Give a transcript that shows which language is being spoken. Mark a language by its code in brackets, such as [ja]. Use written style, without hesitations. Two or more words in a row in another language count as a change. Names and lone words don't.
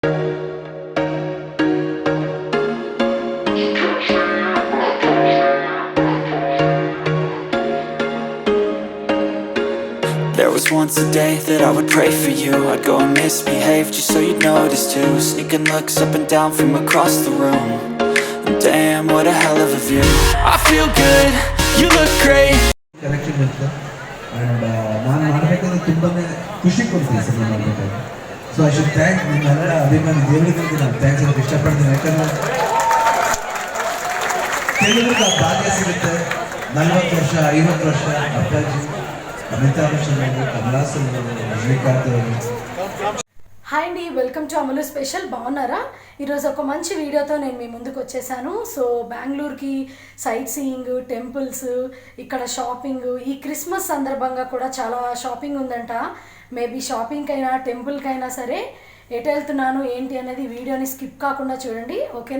[en] There was once a day that I would pray for you. I'd go and misbehave just so you'd notice too. Sneaking looks up and down from across the room. And damn, what a hell of a view. I feel good, you look great. Connection with them. And [kn] ನಾನು ಮಾಡಬೇಕಾದ್ರೆ ತುಂಬಾನೇ ಖುಷಿ ಕೊಡ್ತೀನಿ ಸಿನಿಮಾ ಮಾಡಬೇಕಾದ್ರೆ. [en] So I should thank [kn] ನಿಮ್ಮೆಲ್ಲ ಅಭಿಮಾನಿ ದೇವರಿಗೆ ನಾನು ಥ್ಯಾಂಕ್ಸ್ ಅಂತ ಇಷ್ಟಪಡ್ತೀನಿ. ಯಾಕಂದರೆ ತೆಲುಗಿಗೆ ಆ ಭಾಗ್ಯ ಸಿಗುತ್ತೆ. 40 ವರ್ಷ 50 ವರ್ಷ ಅಪ್ಪಾಜಿ ಅಮಿತಾಬ್ ಬಚ್ಚನ್ ಅವರು, ಕಮಲಾಸನ್ ಅವರು, ರಜನಿಕಾಂತ್ ಅವರು. [te] హాయ్ అండి, [en] welcome to [te] అమలు స్పెషల్. బాగున్నారా? ఈరోజు ఒక మంచి వీడియోతో నేను మీ ముందుకు వచ్చేసాను. సో బెంగళూరుకి [en] sight seeing, [te] టెంపుల్స్, ఇక్కడ షాపింగ్, ఈ క్రిస్మస్ సందర్భంగా కూడా చాలా షాపింగ్ ఉందంట. మేబీ షాపింగ్కైనా టెంపుల్కైనా సరే ఎటు వెళ్తున్నాను ఏంటి అనేది వీడియోని స్కిప్ కాకుండా చూడండి, ఓకేనా?